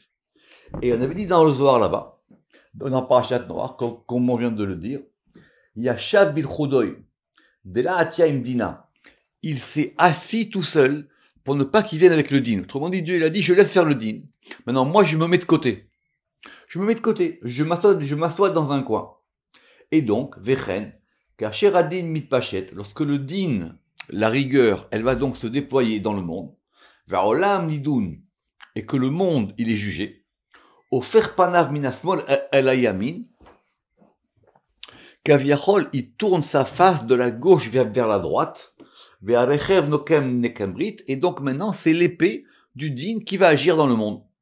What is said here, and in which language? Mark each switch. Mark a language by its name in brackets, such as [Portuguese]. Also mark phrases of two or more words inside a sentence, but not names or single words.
[French] Et on avait dit dans le Zohar là-bas, dans Parashat Noach, comme on vient de le dire, [Aramaic] ישב בלחודוי, דלא אתיא עם דינא. [French] Il s'est assis tout seul pour ne pas qu'il vienne avec le din. Autrement dit, Dieu il a dit, je laisse faire le din. Maintenant, moi, je me mets de côté. Je m'assois dans un coin. Et donc, [Hebrew] וכן, כאשר הדין מתפשט, [French] lorsque le din, la rigueur, elle va donc se déployer dans le monde, [Hebrew] והעולם נידון, [French] et que le monde, il est jugé, [Hebrew] הופך פניו מהשמאל אל הימין, כביכול, [French] il tourne sa face de la gauche vers la droite, et donc maintenant c'est l'épée du din qui va agir dans le monde.